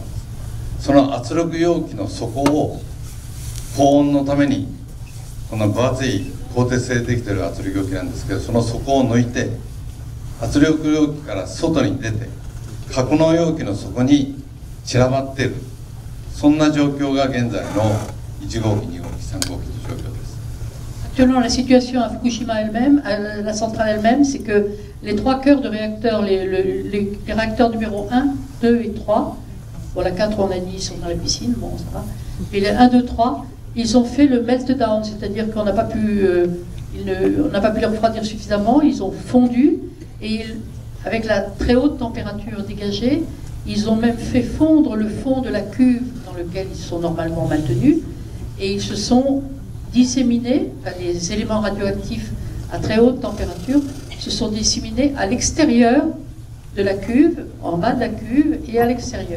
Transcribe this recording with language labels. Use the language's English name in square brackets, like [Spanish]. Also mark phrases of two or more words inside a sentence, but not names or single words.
[Japanese] その圧力容器の底を高温のために、この分厚い鋼鉄製でできている圧力容器なんですけど、その底を抜いて圧力容器から外に出て格納容器の底に散らばっている、そんな状況が現在の1号機、2号機、3号機の状況です。 [French] actuellement, la situation à Fukushima elle-même, à la centrale elle-même, c'est que les 3 cœurs de réacteurs, les réacteurs numéro 1, 2 et 3, bon, la 4, on a dit, ils sont dans la piscine, bon, ça va. Et les 1, 2, 3, ils ont fait le meltdown, c'est-à-dire qu'on n'a pas pu, on n'a pas pu les refroidir suffisamment, ils ont fondu, et avec la très haute température dégagée, ils ont même fait fondre le fond de la cuve dans lequel ils sont normalement maintenus, et ils se sont disséminés, les éléments radioactifs à très haute température se sont disséminés à l'extérieur de la cuve, en bas de la cuve et à l'extérieur.